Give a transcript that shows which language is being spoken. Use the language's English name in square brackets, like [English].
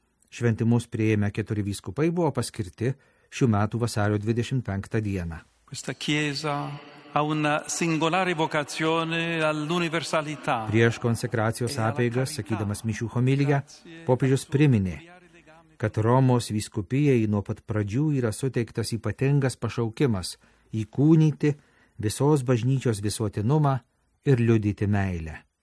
[Lithuanian] Šventimus prieėmę keturi vyskupai buvo paskirti šių metų vasario 25 dieną. [Italian] Questa chiesa ha una singolare vocazione all'universalità. [Lithuanian] Prieš konsekracijos apeigas, sakydamas mišių homiliją, popiežius priminė, kad Romos vyskupijai nuo pat pradžių yra suteiktas ypatingas pašaukimas įkūnyti visos bažnyčios visuotinumą ir liudyti meilę.